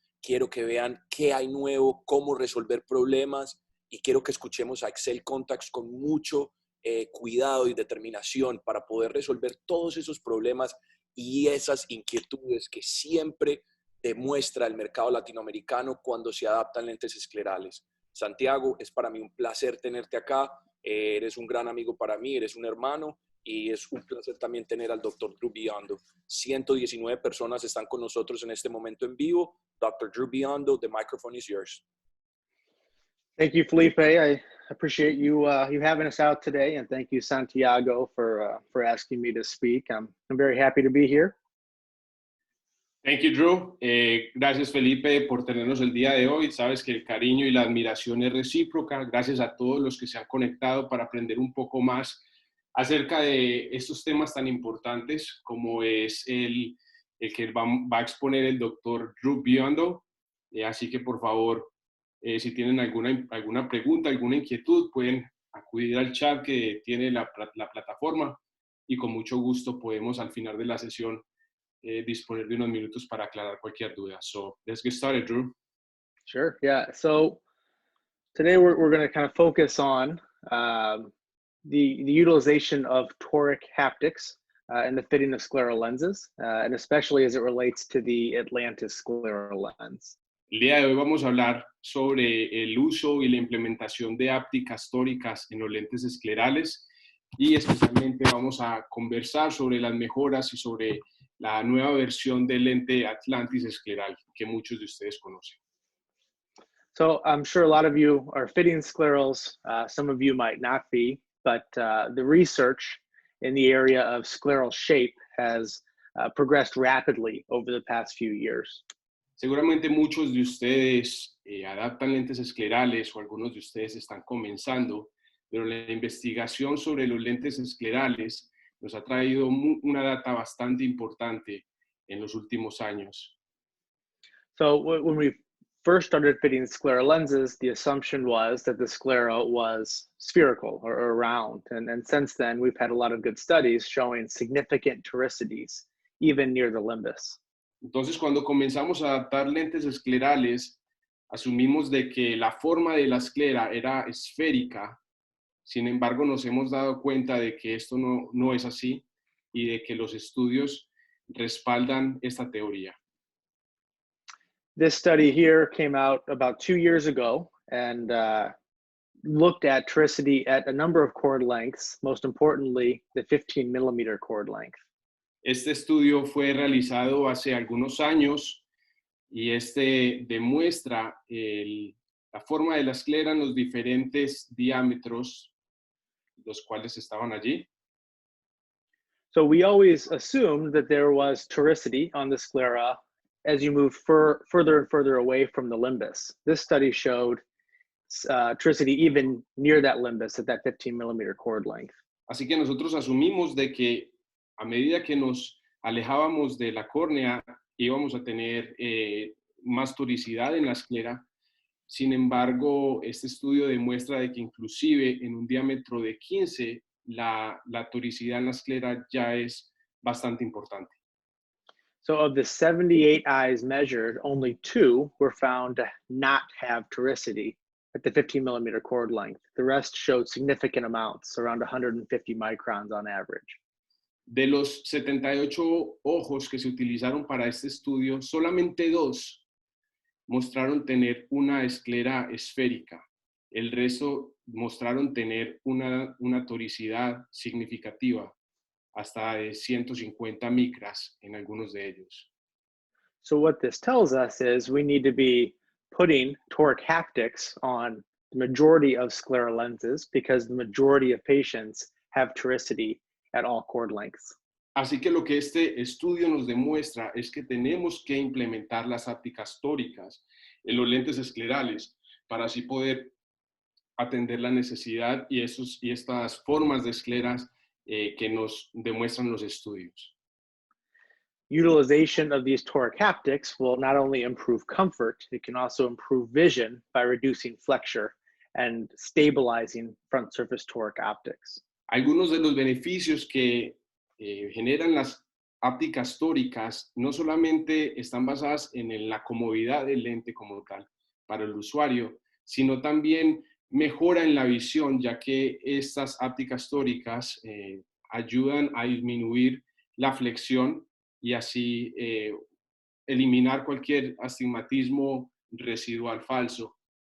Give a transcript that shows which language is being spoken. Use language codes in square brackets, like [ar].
[es] Quiero que vean qué hay nuevo, cómo resolver problemas, y quiero que escuchemos a Excel Contacts con mucho cuidado y determinación para poder resolver todos esos problemas y esas inquietudes que siempre demuestra el mercado latinoamericano cuando se adaptan lentes esclerales. Santiago, es para mí un placer tenerte acá. Eres un gran amigo para mí, eres un hermano, y es un placer también tener al Dr. Drew Biondo. 119 personas están con nosotros en este momento en vivo. [en] Dr. Drew Biondo, the microphone is yours. Thank you, Felipe. I appreciate you having us out today, and thank you, Santiago, for asking me to speak. I'm very happy to be here. Thank you, Drew. [es] Gracias, Felipe, por tenernos el día de hoy. Sabes que el cariño y la admiración es recíproca. Gracias a todos los que se han conectado para aprender un poco más acerca de estos temas tan importantes como es el que va a exponer el doctor Drew Biondo. Así que, por favor, si tienen alguna pregunta, alguna inquietud, pueden acudir al chat que tiene la plataforma, y con mucho gusto podemos al final de la sesión disponer de unos minutos para aclarar cualquier duda. [en] So let's get started, Drew. Sure, yeah. So today we're going to kind of focus on the utilization of toric haptics in the fitting of scleral lenses, and especially as it relates to the Atlantis scleral lens. [es] El día de hoy vamos a hablar sobre el uso y la implementación de ápticas tóricas en los lentes esclerales, y especialmente vamos a conversar sobre las mejoras y sobre la nueva versión del lente Atlantis escleral que muchos de ustedes conocen. [en] So I'm sure a lot of you are fitting sclerals, some of you might not be, but the research in the area of scleral shape has progressed rapidly over the past few years. Seguramente muchos de ustedes adaptan lentes esclerales, o algunos de ustedes están comenzando, pero la investigación sobre los lentes esclerales nos ha traído una data bastante importante en los últimos años. So when we first started fitting scleral lenses, the assumption was that the sclera was spherical or round. And since then, we've had a lot of good studies showing significant toricities, even near the limbus. [es] Entonces, cuando comenzamos a adaptar lentes esclerales, asumimos de que la forma de la esclera era esférica. Sin embargo, nos hemos dado cuenta de que esto no es así, y de que los estudios respaldan esta teoría. [en] This study here came out about 2 years ago and looked at toricity at a number of chord lengths, most importantly, the 15 millimeter chord length. [es] Este estudio fue realizado hace algunos años, y este demuestra la forma de la esclera en los diferentes diámetros, los cuales estaban allí. [en] So we always assumed that there was toricity on the sclera as you move further and further away from the limbus. This study showed toricity even near that limbus at that 15 millimeter chord length. [es] Así que nosotros asumimos de que a medida que nos alejábamos de la córnea íbamos a tener más toricidad en la esclera. Sin embargo, este estudio demuestra de que inclusive en un diámetro de 15, la toricidad en la esclera ya es bastante importante. [en] So of the 78 eyes measured, only 2 were found to not have toricity at the 15 millimeter chord length. The rest showed significant amounts, around 150 microns on average. [es] De los 78 ojos que se utilizaron para este estudio, solamente 2 mostraron tener una esclera esférica. El resto mostraron tener una toricidad significativa, hasta de 150 micras en algunos de ellos. [en] So what this tells us is we need to be putting toric haptics on the majority of scleral lenses because the majority of patients have toricity at all chord lengths. [es] Así que lo que este estudio nos demuestra es que tenemos que implementar las ápticas tóricas en los lentes esclerales para así poder atender la necesidad y estas formas de escleras que nos demuestran los estudios. [en] Utilization of these toric haptics will not only improve comfort, it can also improve vision by reducing flexure and stabilizing front surface toric optics. [es] Algunos de los beneficios que generan las ápticas tóricas no solamente están basadas en la comodidad del lente como tal para el usuario, sino también mejora en la visión, ya que estas ápticas tóricas ayudan a disminuir la flexión y así eliminar cualquier astigmatismo residual falso.